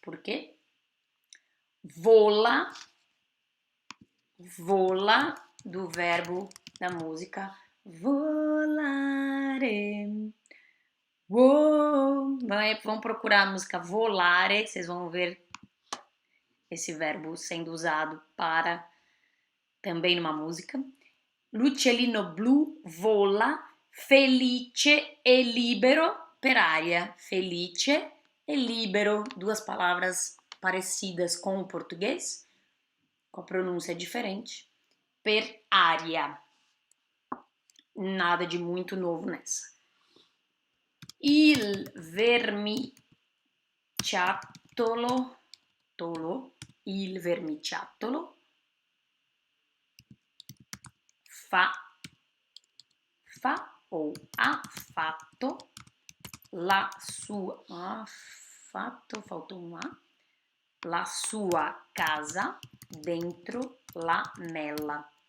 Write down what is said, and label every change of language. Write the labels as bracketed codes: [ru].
[pt] Por quê? Vola, vola, do verbo da música volare. Uou. Vão procurar a música volare, vocês vão ver esse verbo sendo usado para também numa música. [it] L'uccellino blu vola felice e libero per aria. [pt] Felice e libero, duas palavras parecidas com o português, com a pronúncia diferente. [it] Per aria. [pt] Nada de muito novo nessa. [it] Il vermiciattolo, il vermiciattolo fa ou ha fatto la sua, [pt] faltou um A, [it] la sua casa dentro la mela.